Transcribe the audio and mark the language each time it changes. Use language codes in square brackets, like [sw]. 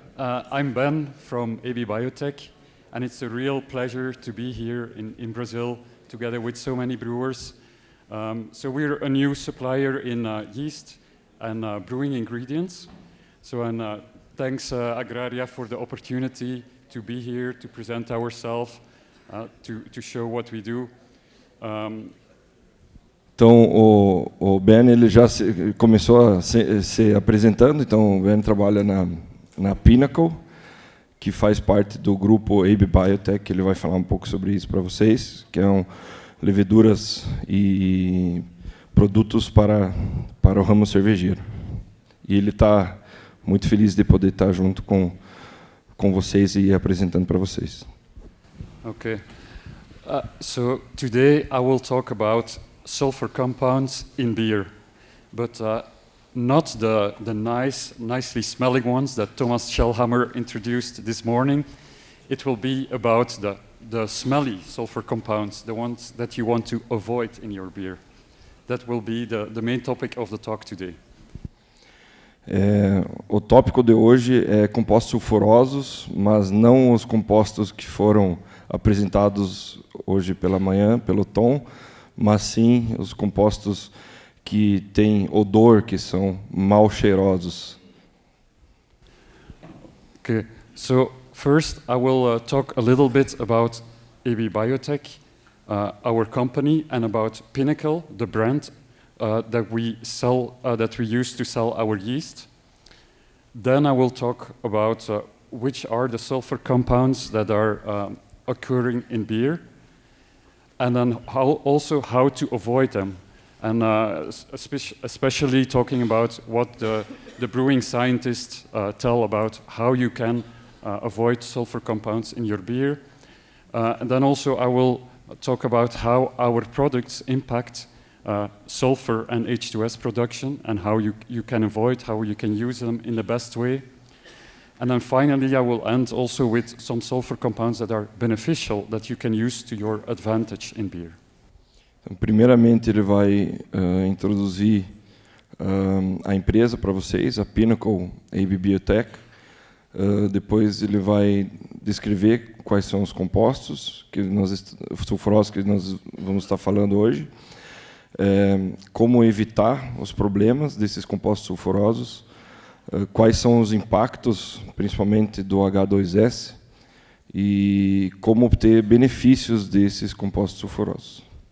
[en] I'm Ben from AB Biotec, and it's a real pleasure to be here in Brazil together with so many brewers. So we're a new supplier in yeast and brewing ingredients. So thanks Agrária for the opportunity to be here, to present ourselves, to show what we do. [pt] Então, o Ben ele já começou a se apresentando. Então, o Ben trabalha na Pinnacle, que faz parte do grupo AB Biotec. Ele vai falar um pouco sobre isso para vocês, que são leveduras e produtos para o ramo cervejeiro. E ele está muito feliz de poder estar junto com vocês e apresentando para vocês. [en] Okay. So today I will talk about sulfur compounds in beer, but not the nicely smelling ones that Thomas Schellhammer introduced this morning. It will be about the smelly sulfur compounds, the ones that you want to avoid in your beer. That will be the main topic of the talk today. [pt] O tópico de hoje é compostos sulfurosos, mas não os compostos que foram apresentados hoje pela manhã pelo Tom, mas sim os compostos que têm odor, que são mal cheirosos. [en] Okay, so first I will talk a little bit about AB Biotec, our company, and about Pinnacle, the brand that we sell, that we use to sell our yeast. Then I will talk about which are the sulfur compounds that are occurring in beer, and then how to avoid them, and especially talking about what the brewing scientists tell about how you can avoid sulfur compounds in your beer. And then also I will talk about how our products impact sulfur and H2S production, and how you can avoid, how you can use them in the best way. And then finally, I will end also with some sulfur compounds that are beneficial, that you can use to your advantage in beer. [pt] Então, primeiramente, ele vai introduzir a empresa para vocês, a Pinnacle AB Biotec. Depois ele vai descrever quais são os compostos sulfurosos que nós vamos estar falando hoje, como evitar os problemas desses compostos sulfurosos, quais são os impactos, principalmente do H2S, e como obter benefícios desses compostos sulfurosos.